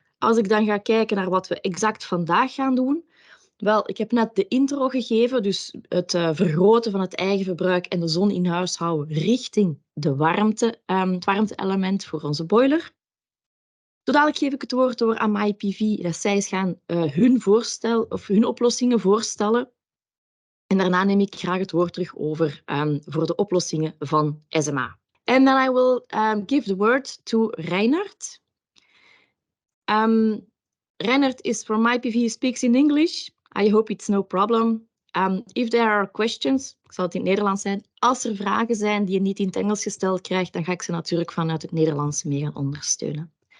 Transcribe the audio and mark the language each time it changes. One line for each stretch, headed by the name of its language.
Dutch: Als ik dan ga kijken naar wat we exact vandaag gaan doen. Wel, ik heb net de intro gegeven, dus het vergroten van het eigen verbruik en de zon in huis houden richting de warmte, het warmte-element voor onze boiler. Zo dadelijk geef ik het woord door aan MyPV, dat zij eens gaan hun oplossingen voorstellen. En daarna neem ik graag het woord terug over voor de oplossingen van SMA.
English: And then I will give the word to Reinhard. Reinhard is from MyPV, speaks in English. I hope it's no problem. If there are questions,
Dutch: ik zal het in het Nederlands zijn. Als er vragen zijn die je niet in het Engels gesteld krijgt, dan ga ik ze natuurlijk vanuit het Nederlands mee gaan ondersteunen.